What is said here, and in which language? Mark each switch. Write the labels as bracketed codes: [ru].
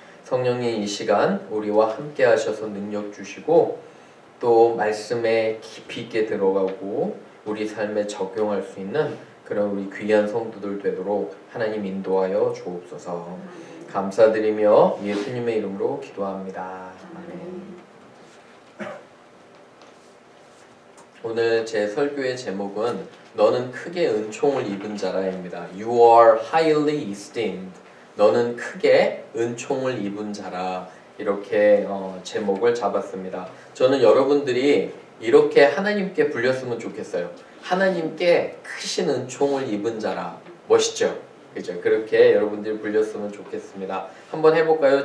[ko] 성령님 이 시간 우리와 함께 하셔서 능력 주시고 또 말씀에 깊이 있게 들어가고 우리 삶에 적용할 수 있는 그런 우리 귀한 성도들 되도록 하나님 인도하여 주옵소서. 감사드리며 예수님의 이름으로 기도합니다. 아멘. 오늘 제 설교의 제목은 너는 크게 은총을 입은 자라입니다. [en] You are highly esteemed. [ko] 너는 크게 은총을 입은 자라. 이렇게 제목을 잡았습니다. 저는 여러분들이 이렇게 하나님께 불렸으면 좋겠어요. 하나님께 크신 은총을 입은 자라. 멋있죠? 그죠? 그렇게 여러분들이 불렸으면 좋겠습니다. 한번 해볼까요?